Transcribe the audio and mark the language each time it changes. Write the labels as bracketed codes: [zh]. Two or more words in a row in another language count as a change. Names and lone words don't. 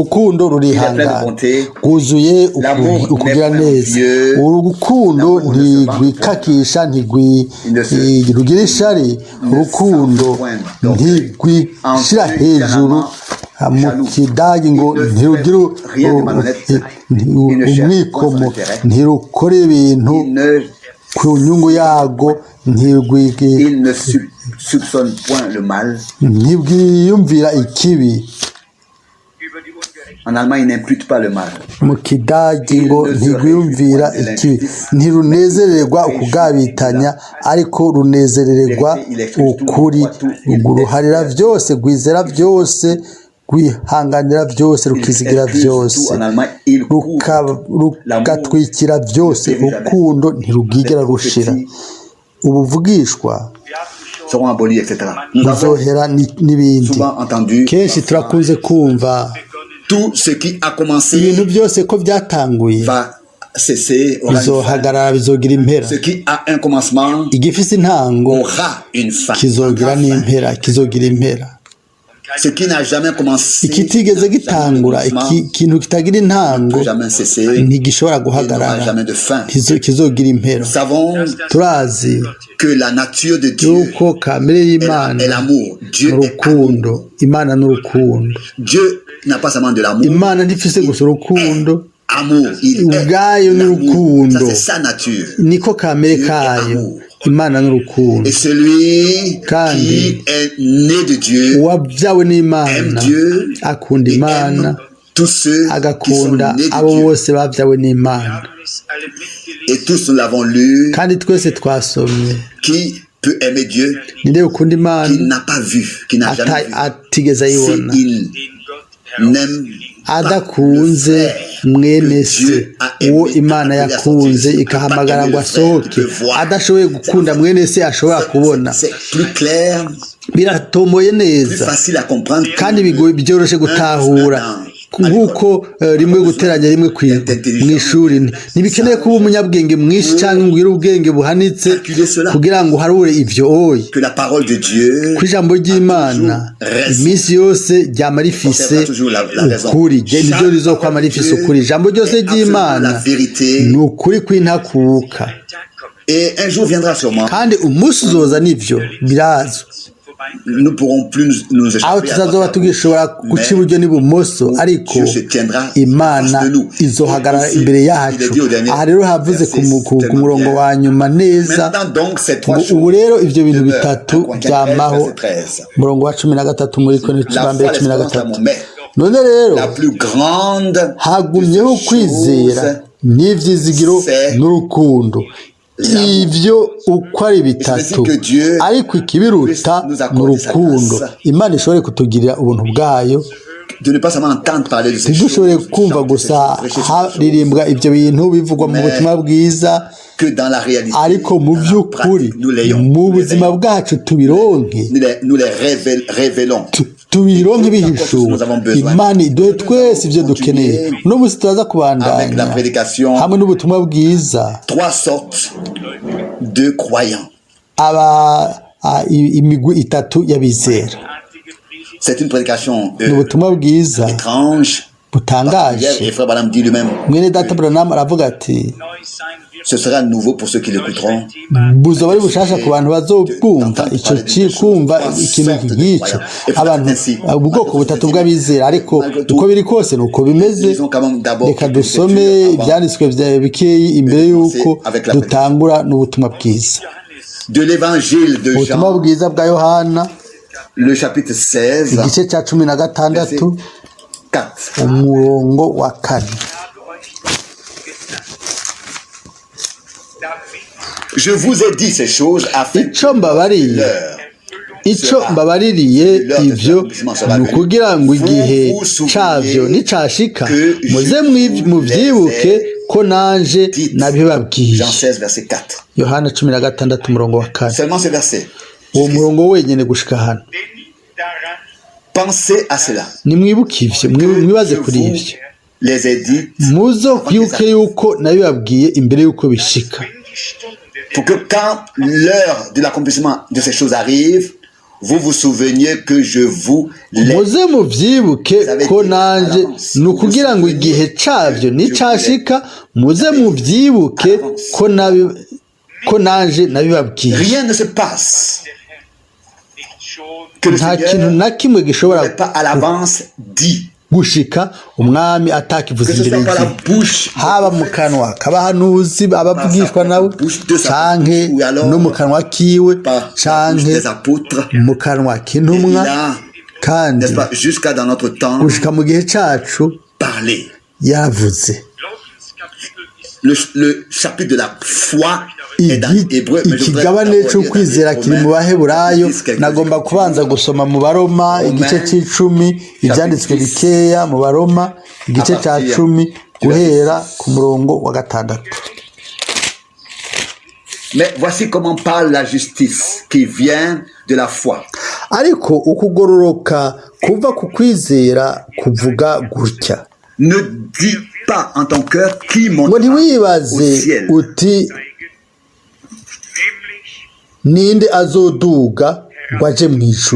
[rn] urukundo rurihangana rwuzuye ukugira neza urukundo ntigwikakisha ntigwirugira ishari urukundo ntigwishira hejuru mu kidagi ngo ntirugira umwikomo ntirukore ibintu ku nyungu yago ntibwiyumvira ikibi [fr] En allemand, il n'impute pas le mal. [rn] mu kidagi ngo ntigwiyumvira ikibi ntirunezererwa ukugabitanya ariko runezerererwa ukuri ruharira byose rwizera byose rwihanganira byose rukizigira byose rugatwikira byose urukundo ntirubwigera rushira ubuvugishwa buzohera n'ibindi kenshi turakunze kumva [fr] tout ce qui a commencé [rn] ibintu byose ko byatanguye [fr] va cesser, [rn] bizohagarara bizogira impera [fr] ce qui a un commencement [rn] igifise intango [fr] aura une fin. [rn] kizogira n'impera kizogira impera [fr] Ce qui n'a jamais commencé [rn] ikitigeze gitangura ikintu kitagira intango ntigishobora guhagarara kizogira impera turazi [fr] que la nature de Dieu [rn] yuko kamere y'Imana [fr] est l'amour. Dieu est [rn] n'urukundo Imana n'urukundo [fr] Dieu n'a pas seulement de l'amour. [rn] Imana ntifise gusa urukundo [fr] Amour, il [rn] ubwayo [fr] est [rn] n'urukundo [fr] ça, c'est sa nature. [rn] niko kamere kayo Imana n'urukundo [fr] Et celui [rn] Kandi [fr] qui est né de Dieu [rn] uwabyawe [fr] aime [rn] n'Imana [fr] Dieu [rn] akunda [fr] et [rn] Imana [fr] aime tous ceux qui sont [rn] agakunda [fr] nés [rn] abo [fr] de Dieu. [rn] bose babyawe n'Imana [fr] Et tous nous l'avons lu. [rn] kandi twese twasomye [fr] Qui peut aimer Dieu [rn] ninde ukunda Imana [fr] qui n'a pas vu, qui n'a jamais vu. [rn] atigeze ayibona [fr] S'il n'aime [rn] adakunze mwene se uwo Imana yakunze ikahamagara ngo asohoke adashoboye gukunda mwene se ashobora kubona [fr] c'est plus clair, [rn] biratomoye [fr] plus [rn] neza [fr] facile à comprendre. [rn] kandi byoroshe gutahura nk'uko rimwe guteranya rimwe mu ishuri ntibikeneye kuba umunyabwenge mwinshi cyangwa ngo ugire ubwenge buhanitse kugira ngo uharure ibyo oye [fr] Que la parole de Dieu [rn] ku ijambo ry'Imana iminsi yose ryama rifise ukuri niryo rizokwama rifise ukuri ijambo ryose ry'Imana ni ukuri kw'intakuka [fr] et un jour viendra sûrement. [rn] kandi umunsi uzoza nivyo birazwi [fr] Nous pourrons plus nous [rn] aho [fr] échapper à [rn] tutazoba [fr] droite. [rn] tugishobora guca iburyo n'ibumoso ariko [fr] Dieu se tiendra [rn] Imana [fr] face de nous. [rn] izohagarara [fr] Ici, [rn] imbere [fr] il [rn] yacu [fr] est dit au dernier [rn] aha rero havuze [fr] verset, [rn] ku murongo wa nyuma neza [fr] Maintenant donc ces [rn] ngo [fr] trois [rn] ubu [fr] choses [rn] rero ivyo bintu [fr] demeurent. [rn] bitatu [fr] 1 Corinthiens 13, [rn] byamaho [fr] verset 13. [rn] umurongo wa 13 muri Korinto [fr] La [rn] ba mbere [fr] foi, l'espérance, [rn] 13 [fr] l'amour. Mais [rn] none rero [fr] la plus grande [rn] hagumyeho [fr] de ces [rn] kwizera [fr] choses, [rn] n'ivyizigiro [fr] c'est [rn] n'urukundo ivyo uko ari bitatu ariko ikibiruta ni urukundo Imana ishobore kutugirira ubuntu bwayo [fr] de ne pas seulement entendre parler de ces choses, [rn] ntidushobore kumva gusa haririmbwa ibyo bintu bivugwa mu butumwa bwiza [fr] que dans la réalité, [rn] ariko mu [fr] dans la [rn] by'ukuri [fr] pratique, nous l'ayons, [rn] mu buzima bwacu tubironke [fr] nous les révélons. [rn] tubironke bihishuwe Imana iduhe twese ibyo dukeneye uno munsi turaza [fr] Avec la [rn] kubandanya [fr] prédication, [rn] hamwe n'ubutumwa bwiza [fr] trois sortes de croyants. [rn] imigwi itatu y'abizera [fr] C'est une prédication [rn] ni ubutumwa bwiza [fr] étrange. [rn] butangaje [fr] Hier, et frère Branham dit lui-même, [rn] mwene data Branham aravuga ati [fr] ce sera nouveau pour ceux qui l'écouteront. [rn] buzoba ari bushasha ku bantu bazobwumva icyo kumva ikintu nk'icyo abantu ubwoko butatu bw'abizera ariko uko biri kose ni uko bimeze reka dusome ibyanditswe bikeyi imbere y'uko dutangura n'ubutumwa bwiza [fr] De l'évangile de [rn] ubutumwa [fr] Jean, [rn] bwiza bwa Yohana [fr] le chapitre 16, [rn] igice cya 16 [fr] verset 4. [rn] umurongo wa 4 [fr] Je vous ai dit ces choses afin [rn] icyo mbabaririye l'heure icyo mbabaririye ibyo ni ukugira ngo igihe cyabyo nicashika muze mubyibuke ko nanje nabibabwiye [fr] Jean 16, verset 4. [rn] Yohana 16 umurongo wa 4 [fr] Seulement ce verset. [rn] uwo murongo wenyine gushika hano. [fr] Pensez à cela. [rn] Nimwibuke ivyo, mwibaze kuri ivyo. [fr] Les ai dit [rn] muzo kwibuke yuko nabibabwiye imbere yuko bishika, [fr] pour que quand l'heure de l'accomplissement de ces choses arrive, vous vous souveniez que je vous l'ai. [rn] muze muvyibuke ko nanje ni ukugira ngo igihe cavyo nicashika muze muvyibuke ko nanje nabibabwiye. [fr] Rien ne se passe que le [rn] nta kintu [fr] Seigneur [rn] na kimwe gishobora [fr] n'ait pas à l'avance dit. [rn] gushika umwami atakivuze [fr] Que ce [rn] imbere [fr] soit par la [rn] y'igihe, [fr] bouche [rn] haba mu kanwa k'abahanuzi abavugishwa nabo canke no mu kanwa kiwe canke [fr] des apôtres, [rn] mu kanwa k'intumwa, kandi [fr] n'est-ce pas, jusqu'à dans notre temps, [rn] gushika mu gihe cacu [fr] parler. [rn] yavuze. [fr] Le chapitre de la foi est dans Hébreu, mais je voudrais [rn] ikigabane [fr] d'abord [rn] cyo [fr] lire [rn] kwizera [fr] dans [rn] kiri mu [fr] Romains, [rn] baheburayo. [fr] dix quelques [rn] Nagomba kubanza gusoma mu baroma igice c'icumi, ivyanditswe bikeya mu baroma igice ca cumi guhera ku murongo wa 6. [fr] Mais voici comment parle la justice qui vient de la foi. [rn] ariko ukugororoka kuva ku kwizera kuvuga gutya [fr] Ne dis pas en ton cœur qui [rn] ngo [fr] montera au [rn] ntiwibaze [fr] ciel. [rn] uti ninde azoduga ngo aje mu ijuru.